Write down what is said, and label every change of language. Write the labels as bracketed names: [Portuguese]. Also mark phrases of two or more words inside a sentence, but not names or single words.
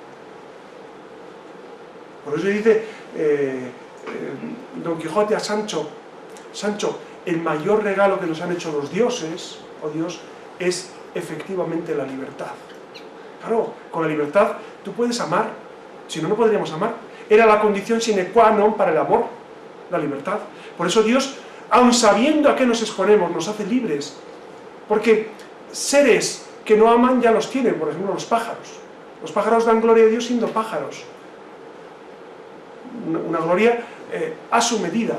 [Spanish] Por eso dice Don Quijote a Sancho, el mayor regalo que nos han hecho los dioses, o Dios, es efectivamente la libertad. Claro, con la libertad tú puedes amar, si no, no podríamos amar. Era la condición [Latin] sine qua non [Spanish] para el amor, la libertad. Por eso Dios, aun sabiendo a qué nos exponemos, nos hace libres. Porque seres que no aman ya los tienen, por ejemplo los pájaros. Los pájaros dan gloria a Dios siendo pájaros. Una gloria a su medida.